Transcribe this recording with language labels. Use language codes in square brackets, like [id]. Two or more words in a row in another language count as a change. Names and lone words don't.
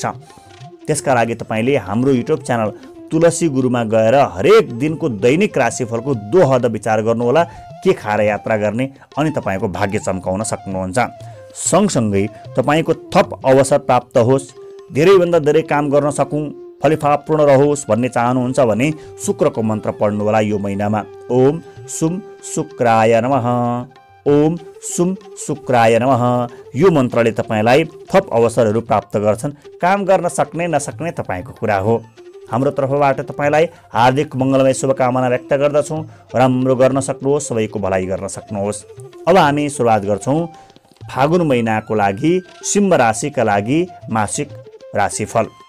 [ne] त्यसका लागि तपाईँले हाम्रो [en] YouTube channel [ne] तुलसी गुरुमा गएर हरेक दिनको दैनिक राशिफलको दोहद विचार गर्नुहोला, के खाएर यात्रा गर्ने, अनि तपाईँको भाग्य चम्काउन सक्नुहुन्छ। सँगसँगै तपाईँको थप अवसर प्राप्त होस्, धेरैभन्दा धेरै काम गर्न सकौँ, फलिफापूर्ण रहोस् भन्ने चाहनुहुन्छ भने शुक्रको मन्त्र पढ्नु होला यो महिनामा। [sa] ओम सुम शुक्राय नमः, ओम सुम शुक्राय नमः। [ne] यो मन्त्रले तपाईँलाई थप अवसरहरू प्राप्त गर्छन्। काम गर्न सक्ने नसक्ने तपाईँको कुरा हो। हाम्रो तर्फबाट तपाईँलाई हार्दिक मङ्गलमय शुभकामना व्यक्त गर्दछौँ। राम्रो गर्न सक्नुहोस्, सबैको भलाइ गर्न सक्नुहोस्। अब हामी सुरुवात गर्छौँ फागुन महिनाको लागि सिंह राशिका लागि मासिक राशिफल।